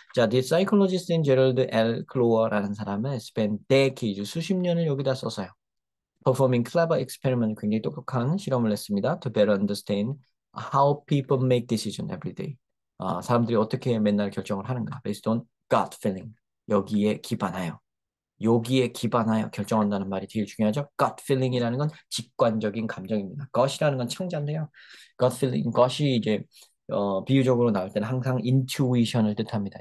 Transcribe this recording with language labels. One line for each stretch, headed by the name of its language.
English: 자, The psychologist in Gerald L.
Korean: Clo어라는 사람은
English: spent decades,
Korean: 수십 년을 여기다 써서요.
English: Performing clever experiment,
Korean: 굉장히 똑똑한 실험을 했습니다.
English: To better understand how people make decision every day.
Korean: 사람들이 어떻게 맨날 결정을 하는가.
English: Based on gut feeling.
Korean: 여기에 기반하여. 여기에 기반하여 결정한다는 말이 되게 중요하죠. gut feeling이라는 건 직관적인 감정입니다. gut이라는 건 창자인데요. gut feeling, gut이 이제 비유적으로 나올 때는 항상 intuition을 뜻합니다.